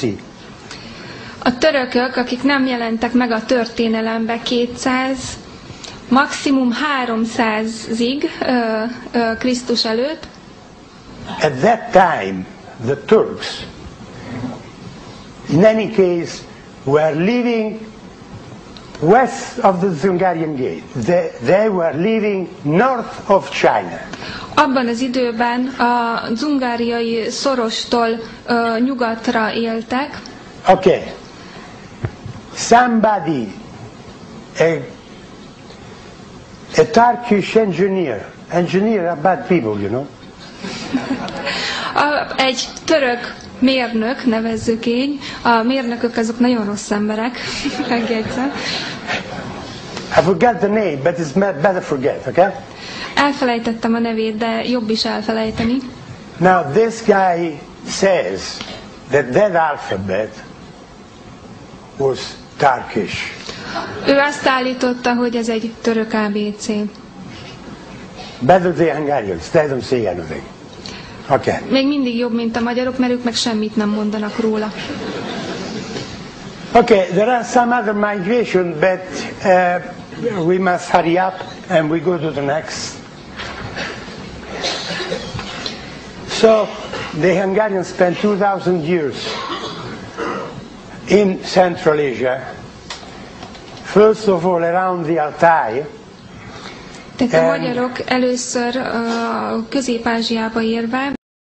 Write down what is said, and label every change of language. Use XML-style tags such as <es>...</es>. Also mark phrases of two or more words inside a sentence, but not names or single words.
<hu>A törökök, akik nem jelentek meg a történelembe 200, maximum 300-ig Krisztus előtt.</hu> <en>At that time, the Turks, in any case, were living west of the Zungarian Gate. They were living north of China.</en> <hu>Abban az időben a zungáriai szorostól nyugatra éltek.</hu> <en>Okay. Somebody, a Turkish engineer are bad people, you know.</en> <hu>Egy török mérnök, nevezzük így, a mérnökök azok nagyon rossz emberek, megjegyzem.</hu> <en>I forgot the name, but it's better forget, okay?</en> <hu>Elfelejtettem a nevét, de jobb is elfelejteni.</hu> <en>Now this guy says that alphabet was Turkish.</en> <hu>Ő azt állította, hogy ez egy török ABC.</hu> <en>Better the Hungarians, they don't say anything. Okay.</en> <hu>Még mindig jobb, mint a magyarok, mert ők meg semmit nem mondanak róla.</hu> <en>Okay, there are some other migration, but we must hurry up and we go to the next. So, the Hungarians spent 2,000 years in Central Asia, first of all around the Altai.</en> <hu>Tehát a magyarok először Közép-Ázsiába érve</hu>